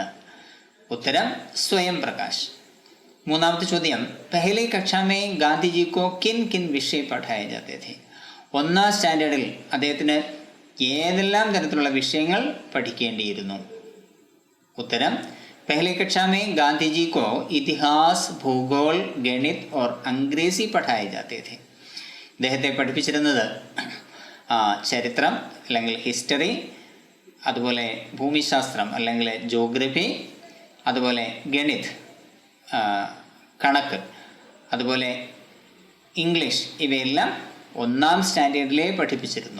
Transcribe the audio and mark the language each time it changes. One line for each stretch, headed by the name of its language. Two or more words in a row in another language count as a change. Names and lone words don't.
Malayalam: ഉത്തരം സ്വയം പ്രകാശ്. മൂന്നാമത്തെ ചോദ്യം,
Hindi: पहली कक्षा में गांधीजी को किन विषय पढ़ाए जाते थे.
Malayalam: 1ാം സ്റ്റാൻഡേർഡിൽ അദ്ദേഹത്തിന് ഏതെല്ലാം തരത്തിലുള്ള വിഷയങ്ങൾ പഠിക്കേണ്ടിയിരുന്നു? ഉത്തരം,
Hindi: पहली कक्षा में गांधी जी को इतिहास, भूगोल, गणित और अंग्रेजी पढ़ाए जाते थे.
Malayalam: അദ്ദേഹത്തെ പഠിപ്പിച്ചിരുന്നത് ചരിത്രം അല്ലെങ്കിൽ ഹിസ്റ്ററി, അതുപോലെ ഭൂമിശാസ്ത്രം അല്ലെങ്കിൽ ജോഗ്രഫി, അതുപോലെ ഗണിത് കണക്ക്, അതുപോലെ ഇംഗ്ലീഷ്, ഇവയെല്ലാം 1ാം സ്റ്റാൻഡേർഡിലേ പഠിപ്പിച്ചിരുന്നു.